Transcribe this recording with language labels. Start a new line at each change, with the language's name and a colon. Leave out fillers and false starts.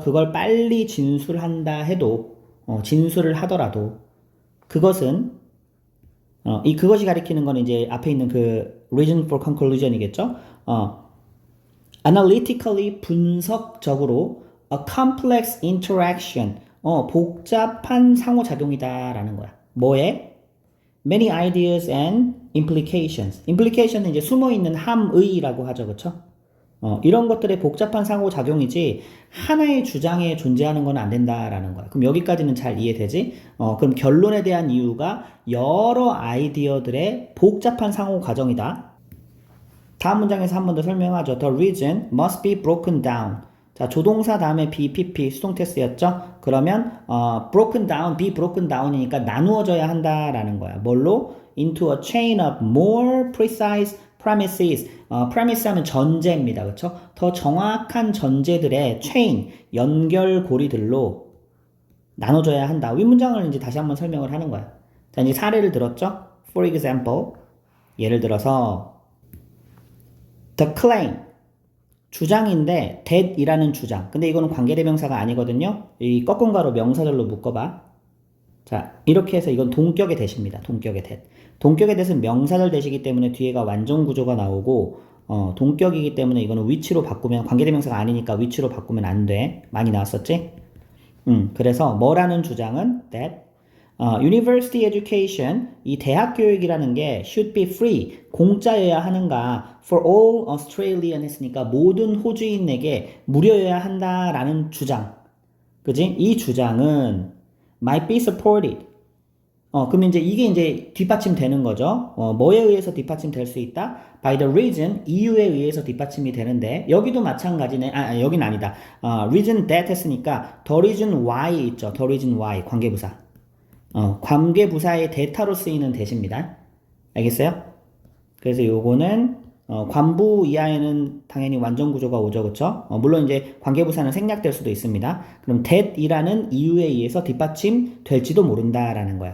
Korean: 그걸 빨리 진술한다 해도 진술을 하더라도 그것은 그것이 가리키는 거는 이제 앞에 있는 그
English: reason for conclusion
Korean: 이겠죠. analytically 분석적으로
English: a complex interaction
Korean: 복잡한 상호작용이다라는 거야. 뭐에?
English: many ideas and implications.
Korean: implication은 이제 숨어있는 함의라고 하죠. 그쵸? 이런 것들의 복잡한 상호작용이지 하나의 주장에 존재하는 건 안 된다라는 거야. 그럼 여기까지는 잘 이해되지? 그럼 결론에 대한 이유가 여러 아이디어들의 복잡한 상호과정이다. 다음 문장에서 한 번 더 설명하죠.
English: The reason must be broken down.
Korean: 자, 조동사 다음에 BPP 수동태 쓰였죠? 그러면
English: broken down, be broken down
Korean: 이니까 나누어져야 한다라는 거야. 뭘로?
English: into a chain of more precise premises.
Korean: premise 하면 전제입니다. 그렇죠? 더 정확한 전제들의 chain, 연결고리들로 나눠져야 한다. 윗문장을 이제 다시 한번 설명을 하는 거야. 자, 이제 사례를 들었죠?
English: For example,
Korean: 예를 들어서
English: the claim
Korean: 주장인데 that이라는 주장. 근데 이거는 관계대명사가 아니거든요. 이 꺾은가로 명사절로 묶어봐. 자, 이렇게 해서 이건 동격의 that입니다. 동격의 that. 동격의 that은 명사절 that이기 때문에 뒤에가 완전 구조가 나오고 동격이기 때문에 이거는 위치로 바꾸면 관계대명사가 아니니까 위치로 바꾸면 안 돼. 많이 나왔었지? 그래서 뭐라는 주장은 that University education, 이 대학 교육이라는 게
English: should be free,
Korean: 공짜여야 하는가
English: for all Australian
Korean: 했으니까 모든 호주인에게 무료여야 한다라는 주장. 그지? 이 주장은
English: might be supported.
Korean: 그럼 이제 이게 이제 뒷받침되는 거죠. 뭐에 의해서 뒷받침될 수 있다?
English: By the reason,
Korean: 이유에 의해서 뒷받침이 되는데 여기도 마찬가지네. 여긴 아니다.
English: reason that
Korean: 했으니까
English: the reason why
Korean: 있죠.
English: the reason why
Korean: 관계부사. 관계부사의 대타로 쓰이는 대시입니다. 알겠어요? 그래서 요거는 관부 이하에는 당연히 완전 구조가 오죠. 그쵸? 물론 이제 관계부사는 생략될 수도 있습니다. 그럼 that이라는 이유에 의해서 뒷받침 될지도 모른다라는 거야.